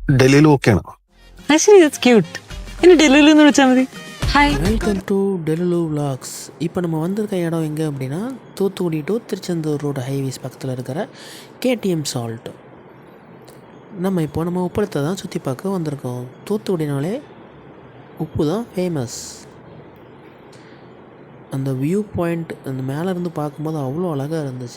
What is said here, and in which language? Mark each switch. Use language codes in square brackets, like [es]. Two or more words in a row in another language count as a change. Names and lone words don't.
[ml] ഡൽഹിയിൽ ഓക്കെയാണ്. [en] Actually, that's cute. [ml] ഇനി ഡൽഹിയിൽ നിന്ന് വിളിച്ചാൽ മതി. ഹായ്. [en] Welcome to Delulu Vlogs. [ta] இப்போ நம்ம வந்திருக்க இடம் எங்கே அப்படின்னா தூத்துக்குடி டு திருச்செந்தூர் ரோடு ஹைவேஸ் பக்கத்தில் இருக்கிற கேடிஎம் சால்ட். நம்ம உப்பளத்தை தான் சுற்றி பார்க்க வந்திருக்கோம். தூத்துக்குடினாலே உப்பு தான் ஃபேமஸ். அந்த [en] view point [ta] அந்த மேலேருந்து பார்க்கும்போது அவ்வளோ அழகாக இருந்துச்சு.